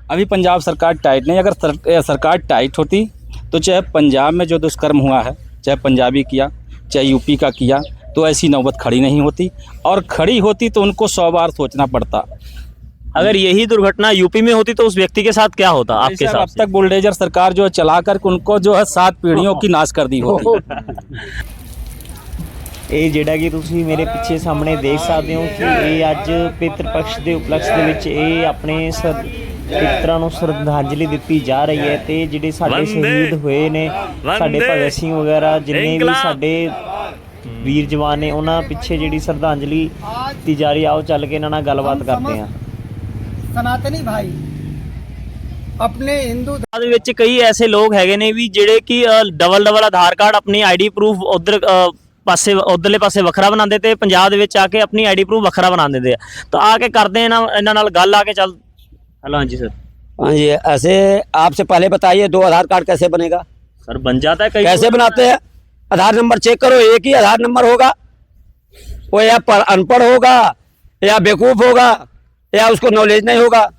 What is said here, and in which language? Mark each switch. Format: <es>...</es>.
<hi>अभी पंजाब सरकार टाइट नहीं। अगर सरकार टाइट होती तो चाहे पंजाब में जो दुष्कर्म हुआ है, चाहे पंजाबी किया, चाहे यूपी का किया, तो ऐसी नौबत खड़ी नहीं होती, और खड़ी होती तो उनको 100 बार सोचना पड़ता। अगर यही दुर्घटना यूपी में होती तो उस व्यक्ति के साथ क्या होता आपके हिसाब से? अब तक बुलडोजर सरकार जो चला कर उनको जो है 7 पीढ़ियों की नाश कर दी होती।</hi> <pa>ਇਹ ਜਿਹੜਾ ਕਿ ਤੁਸੀਂ ਮੇਰੇ ਪਿੱਛੇ ਸਾਹਮਣੇ ਦੇਖ ਸਕਦੇ ਹੋ ਕਿ ਇਹ ਅੱਜ ਪਿਤਰ ਪਕਸ਼ ਦੇ ਉਪਲਕਸ਼ ਦੇ ਵਿੱਚ ਇਹ ਆਪਣੇ ਪਿਤਰਾਂ ਨੂੰ ਸ਼ਰਧਾਂਜਲੀ ਦਿੱਤੀ ਜਾ ਰਹੀ ਹੈ, ਤੇ ਜਿਹੜੇ ਸਾਡੇ ਸ਼ਹੀਦ ਹੋਏ ਨੇ, ਸਾਡੇ ਭਗਤ ਸਿੰਘ ਵਗੈਰਾ ਜਿੰਨੇ ਵੀ ਸਾਡੇ ਵੀਰ ਜਵਾਨ ਨੇ, ਉਹਨਾਂ ਪਿੱਛੇ ਜਿਹੜੀ ਸ਼ਰਧਾਂਜਲੀ ਦਿੱਤੀ ਜਾ ਰਹੀ, ਆਓ ਚੱਲ ਕੇ ਇਹਨਾਂ ਨਾਲ ਗੱਲਬਾਤ ਕਰਦੇ ਹਾਂ।</pa> <hi>सनातनी भाई अपने हिंदू</hi> <pa>ਦੇ ਵਿੱਚ ਕਈ ਐਸੇ ਲੋਕ ਹੈਗੇ ਨੇ ਵੀ ਜਿਹੜੇ ਕਿ ਡਬਲ ਆਧਾਰ ਕਾਰਡ, ਆਪਣੀ ਆਈਡੀ ਪ੍ਰੂਫ ਉਧਰ ਪਾਸੇ ਉਧਰਲੇ ਪਾਸੇ ਵੱਖਰਾ ਬਣਾਉਂਦੇ ਤੇ ਪੰਜਾਬ ਦੇ ਵਿੱਚ ਆ ਕੇ ਆਪਣੀ ਆਈਡੀ ਪ੍ਰੂਫ ਵੱਖਰਾ ਬਣਾ ਦਿੰਦੇ ਆ। ਤਾਂ ਆ ਕੇ ਕਰਦੇ ਇਹਨਾਂ ਨਾਲ ਗੱਲ, ਆ ਕੇ ਚੱਲ।</pa> <hi>हेलो, हाँ जी सर। हाँ जी, ऐसे आपसे पहले बताइए 2 आधार कार्ड कैसे बनेगा? सर बन जाता है, कैसे बनाते हैं? आधार नंबर चेक करो, एक ही आधार नंबर होगा, वो या अनपढ़ होगा या बेवकूफ़ होगा या उसको नॉलेज नहीं होगा।</hi>